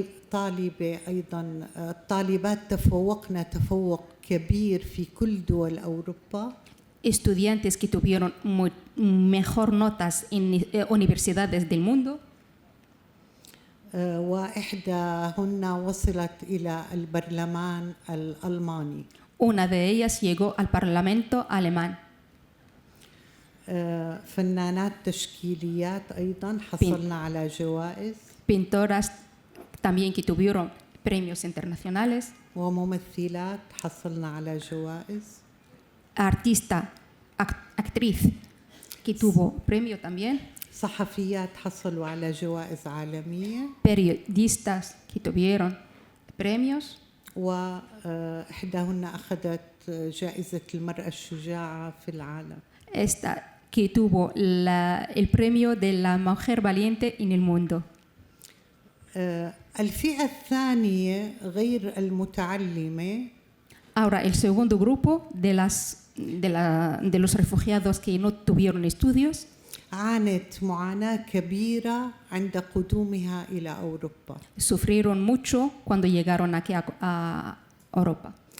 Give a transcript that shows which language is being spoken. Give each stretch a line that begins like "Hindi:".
Arabic: طالبة أيضا الطالبات تفوقنا تفوق كبير في كل دول أوروبا.
Spanish: Estudiantes que tuvieron mejor notas en universidades del mundo.
Arabic: وإحداهن وصلت إلى البرلمان الألماني.
Spanish: Una de ellas llegó al Parlamento alemán.
Arabic: فنانات تشكيليات أيضا حصلنا على جوائز.
Spanish: Pintoras también que tuvieron premios internacionales.
Arabic: وممثلات حصلنا على جوائز.
Spanish: Actriz que tuvo premio también.
Arabic: صحفيات حصلوا على جوائز عالمية.
Spanish: Periodistas que tuvieron premios.
Arabic: وإحداهن أخذت جائزة المرأة الشجاعة في العالم.
Spanish: Esta que tuvo el premio de la mujer valiente en el mundo.
Arabic: الفئة الثانية غير المتعلمة.
Spanish: Ahora, el segundo grupo de los refugiados que no tuvieron estudios
Arabic: عانت معاناة كبيرة عند قدومها إلى أوروبا.
Spanish: sufrieron mucho cuando llegaron aquí a Europa.